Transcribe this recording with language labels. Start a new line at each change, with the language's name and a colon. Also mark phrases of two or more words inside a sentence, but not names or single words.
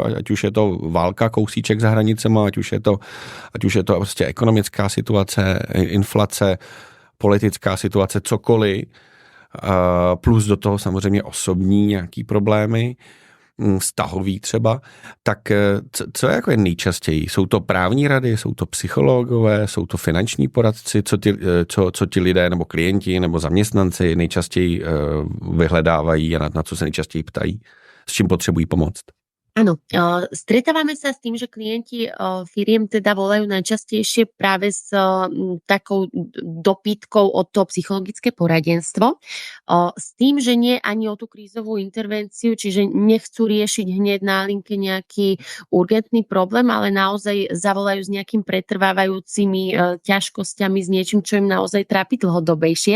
Czech: Ať už je to válka, kousíček za hranicema, ať už je to prostě ekonomická situace, inflace, politická situace, cokoliv, plus do toho samozřejmě osobní nějaký problémy, vztahový třeba, tak co je jako nejčastěji? Jsou to právní rady, jsou to psychologové, jsou to finanční poradci, co ti lidé nebo klienti nebo zaměstnanci nejčastěji vyhledávají a na co se nejčastěji ptají? S čím potřebují pomoct?
Slovak: Áno, stretávame sa s tým, že klienti firiem teda volajú najčastejšie práve s takou dopytkou o to psychologické poradenstvo. S tým, že nie ani o tú krízovú intervenciu, čiže nechcú riešiť hneď na linke nejaký urgentný problém, ale naozaj zavolajú s nejakým pretrvávajúcimi ťažkosťami, s niečím, čo im naozaj trápi dlhodobejšie.